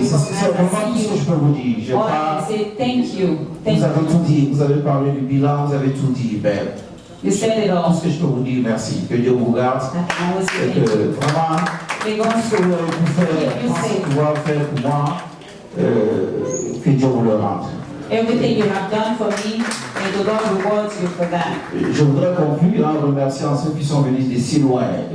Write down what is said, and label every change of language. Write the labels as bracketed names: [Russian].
[French] C'est vraiment tout ce que je peux vous dire. Vous avez tout dit. Vous avez parlé du bilan, vous avez tout dit. Tout ce que je peux vous dire, merci. Que Dieu vous garde. Et que vraiment, ce que vous avez pu faire, pouvoir faire pour moi, que Dieu vous le rende. [English] Everything you have done for me, may the Lord reward you for that. [French] Je voudrais conclure en remerciant ceux qui sont venus de si loin.